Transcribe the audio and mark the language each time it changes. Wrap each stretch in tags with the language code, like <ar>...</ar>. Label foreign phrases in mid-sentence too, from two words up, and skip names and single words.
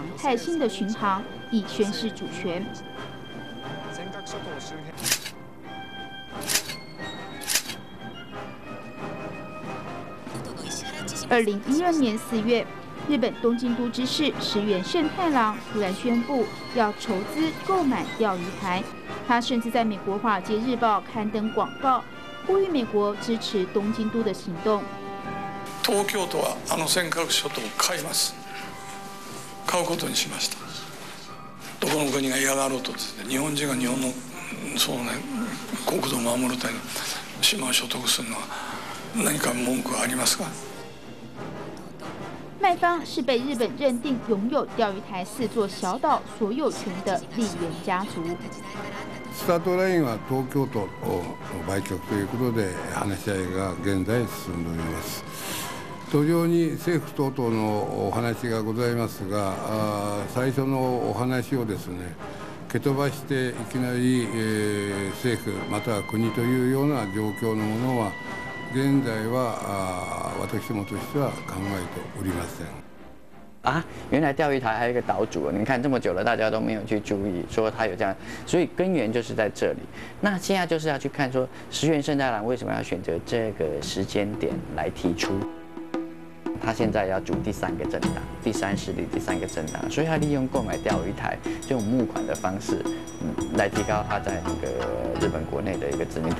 <zh>态性的巡航，以宣示主权。2012年4月，日本东京都知事石原慎太郎突然宣布要筹资购买钓鱼台，他甚至在美国《华尔街日報》刊登广告，呼吁美国支持东京都的行动。</zh> <ja>東京都は尖閣諸島を買います。買うことにしました。どこの国が嫌がろうとですね、日本人が日本のそうね国土を守るために島を所得するのは何か文句はありますか？</ja> <zh>卖方是被日本认定拥有钓鱼台4座小岛所有权的利源家族。</zh> <ja>スタートラインは東京都の売却ということで話し合いが現在進んでおります。途上に政府等々のお話がございますが、最初のお話をですね、蹴飛ばしていきなり、政府または国というような状況のものは現在は私どもとしては考えておりません。</ja> <zh>啊，原来钓鱼台还有一个岛主，你看这么久了，大家都没有去注意，说他有这样，所以根源就是在这里。那现在就是要去看说，石原慎太郎为什么要选择这个时间点来提出？他现在要组第3个政党，第3势力第3个政党，所以他利用购买钓鱼台这种募款的方式，来提高他在那个日本国内的一个知名度。</zh>